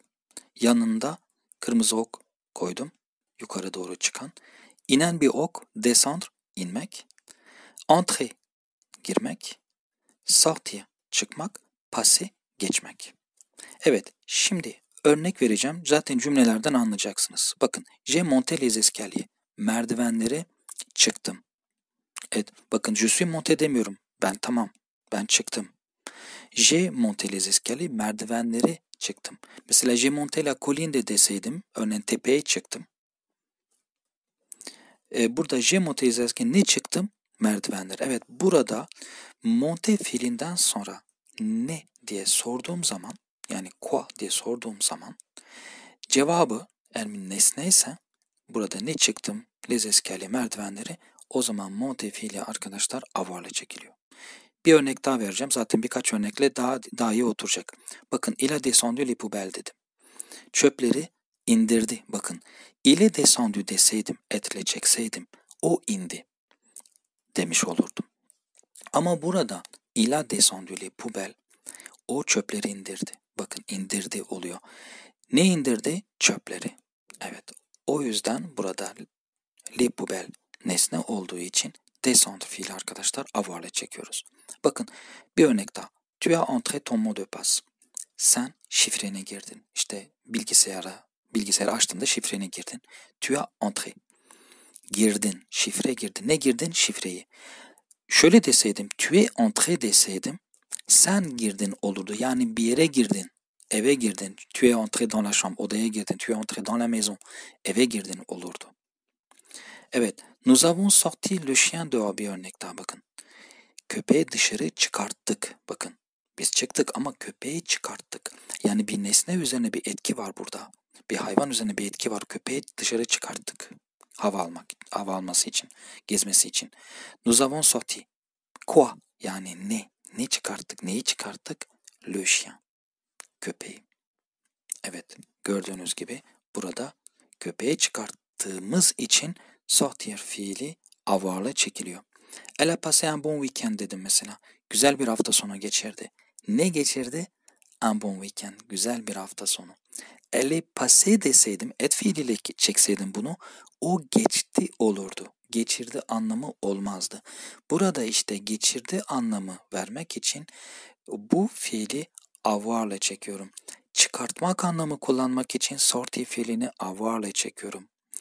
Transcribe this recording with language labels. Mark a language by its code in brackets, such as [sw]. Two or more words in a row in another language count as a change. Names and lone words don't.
[tr] Yanında kırmızı ok koydum. Yukarı doğru çıkan. İnen bir ok, descendre, inmek. Entrer, girmek. Sortir, çıkmak. Passer, geçmek. Evet, şimdi örnek vereceğim. Zaten cümlelerden anlayacaksınız. Bakın, [fr] j'ai monté les escaliers. [tr] Merdivenleri çıktım. Evet, bakın [fr] je suis monté [tr] demiyorum. Ben çıktım. [fr] J'ai monté les escaliers, [tr] merdivenleri çıktım. Mesela [fr] j'ai monté la colline [tr] de deseydim, örneğin tepeye çıktım. Burada [fr] j'ai monté les escaliers, [tr] ne çıktım? Merdivenler. Evet, burada monté fiilinden sonra ne diye sorduğum zaman, yani quoi diye sorduğum zaman cevabı eğer bir nesne ise burada ne çıktım? [fr] Les escaliers, [tr] merdivenleri. O zaman monté fiili arkadaşlar avoir'la çekiliyor. Bir örnek daha vereceğim. Zaten birkaç örnekle daha iyi oturacak. Bakın, [fr] il a descendu les poubelles [tr] dedim. Çöpleri indirdi. Bakın, [fr] il est descendu [tr] deseydim, etle çekseydim, o indi demiş olurdum. Ama burada [fr] il a descendu les poubelles, [tr] o çöpleri indirdi. Bakın, indirdi oluyor. Ne indirdi? Çöpleri. Evet. O yüzden burada [fr] les poubelles [tr] nesne olduğu için descendre fiili arkadaşlar avoir'la çekiyoruz. Bakın, bir örnek daha. [fr] Tu as entré ton mot de passe. [tr] Sen şifreni girdin. İşte bilgisayarı açtığında şifreni girdin. [fr] Tu as entré. [tr] Girdin. Şifre girdin. Ne girdin? Şifreyi. Şöyle deseydim, [fr] tu es entré [tr] deseydim, sen girdin olurdu. Yani bir yere girdin. Eve girdin. [fr] Tu es entré dans la chambre. [tr] Odaya girdin. [fr] Tu es entré dans la maison. [tr] Eve girdin olurdu. Evet. [fr] Nous avons sorti le chien dehors, [tr] bir örnek daha bakın. Köpeği dışarı çıkarttık. Bakın, biz çıktık ama köpeği çıkarttık. Yani bir nesne üzerine bir etki var burada. Bir hayvan üzerine bir etki var. Köpeği dışarı çıkarttık. Hava alması için, gezmesi için. [fr] Nous avons sorti. Quoi? [tr] Yani ne? Ne çıkarttık? Neyi çıkarttık? [fr] Le chien. [tr] Köpeği. Evet, gördüğünüz gibi burada köpeği çıkarttığımız için sortir fiili avoir'la çekiliyor. [fr] Elle a passé un bon week-end [tr] dedim mesela. Güzel bir hafta sonu geçirdi. Ne geçirdi? [fr] Un bon week-end. [tr] Güzel bir hafta sonu. [fr] Elle est passé [tr] deseydim, et fiiliyle çekseydim bunu, o geçti olurdu. Geçirdi anlamı olmazdı. Burada işte geçirdi anlamı vermek için bu fiili avoir'la çekiyorum. Çıkartmak anlamı kullanmak için sortir fiilini avoir'la çekiyorum.